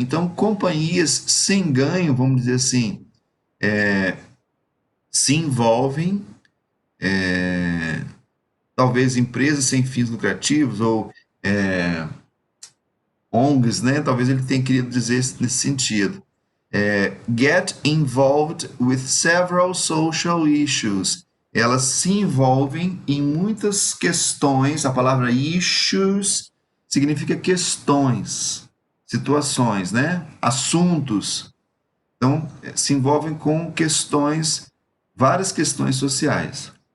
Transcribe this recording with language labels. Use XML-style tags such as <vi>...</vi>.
<pt>Então, companhias sem ganho, vamos dizer assim, se envolvem, talvez empresas sem fins lucrativos ou ONGs, né? Talvez ele tenha querido dizer nesse sentido.</pt> <en>Get involved with several social issues.</en> <pt>Elas se envolvem em muitas questões. A palavra issues significa questões, situações, né? Assuntos. Então, se envolvem com questões, várias questões sociais.</pt>